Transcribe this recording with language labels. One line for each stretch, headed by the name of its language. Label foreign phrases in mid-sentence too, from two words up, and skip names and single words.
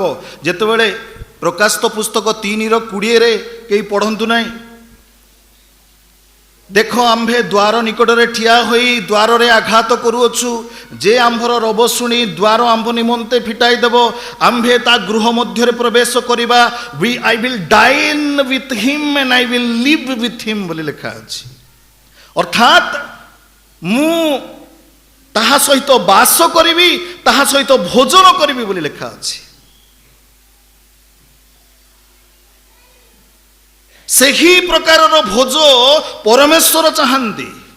Odia: ଯେତେବେଳେ ପ୍ରକାଶିତ ପୁସ୍ତକ 3:20 କେହି ପଢ଼ନ୍ତୁ ନାହିଁ, ଦେଖ ଆମ୍ଭେ ଦ୍ୱାର ନିକଟରେ ଠିଆ ହୋଇ ଦ୍ୱାରରେ ଆଘାତ କରୁଅଛୁ, ଯେ ଆମ୍ଭର ରବ ଶୁଣି ଦ୍ୱାର ଆମ୍ଭ ନିମନ୍ତେ ଫିଟାଇ ଦେବ, ଆମ୍ଭେ ତା ଗୃହ ମଧ୍ୟରେ ପ୍ରବେଶ କରିବା।
English: I will dine with him and I will live with him
Odia: ବୋଲି ଲେଖା ଅଛି। ଅର୍ଥାତ୍ ମୁଁ ତାହା ସହିତ ବାସ କରିବି, ତାହା ସହିତ ଭୋଜନ କରିବି ବୋଲି ଲେଖା ଅଛି। ସେହି ପ୍ରକାରର ଭୋଜ ପରମେଶ୍ୱର ଚାହାନ୍ତି।